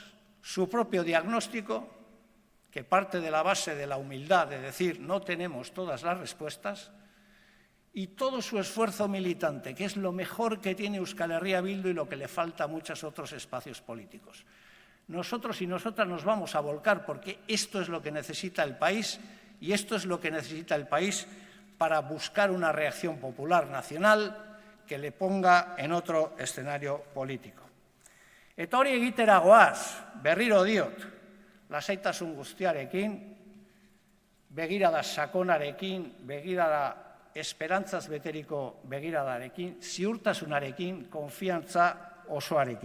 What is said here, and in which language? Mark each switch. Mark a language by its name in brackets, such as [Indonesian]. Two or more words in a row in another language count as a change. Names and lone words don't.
[Spanish] Su propio diagnóstico, que parte de la base de la humildad, de decir no tenemos todas las respuestas, y todo su esfuerzo militante, que es lo mejor que tiene Euskal Herria Bildu y lo que le falta a muchos otros espacios políticos. Nosotros y nosotras nos vamos a volcar porque esto es lo que necesita el país y esto es lo que necesita el país para buscar una reacción popular nacional que le ponga en otro escenario político. [Basque] Eta hori egitera goaz, berriro diot, lasaitasun guztiarekin, begirada sakonarekin, begirada esperantzaz beteriko begiradarekin, ziurtasunarekin, konfiantza osoarekin.